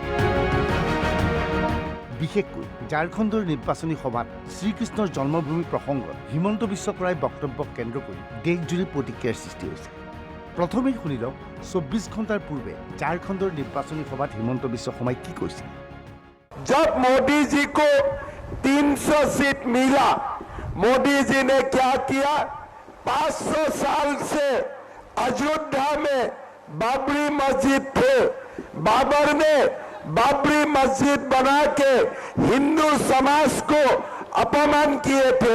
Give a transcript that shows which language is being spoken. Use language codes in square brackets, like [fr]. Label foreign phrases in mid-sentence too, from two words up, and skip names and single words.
[as] বিশেষকৈ ঝাৰখণ্ডৰ নিৰ্বাচনী সভাত শ্ৰীকৃষ্ণৰ জন্মভূমি প্ৰসংগত হিমন্ত বিশ্ব শৰ্মাই বক্তব্যক কেন্দ্ৰ কৰি দেশজুৰি প্ৰতিক্ৰিয়াৰ সৃষ্টি হৈছে। প্ৰথমেই শুনি লওক 24 ঘণ্টাৰ পূৰ্বে ঝাৰখণ্ডৰ নিৰ্বাচনী সভাত হিমন্ত বিশ্ব শৰ্মাই কি কৈছিল। [hi] जब मोदी जी को 300 सीट मिला, मोदी जी ने क्या किया? 500 साल से अयोध्या में बाबरी मस्जिद थे, बाबर ने बाबरी मस्जिद बना के हिंदू समाज को अपमान किए थे।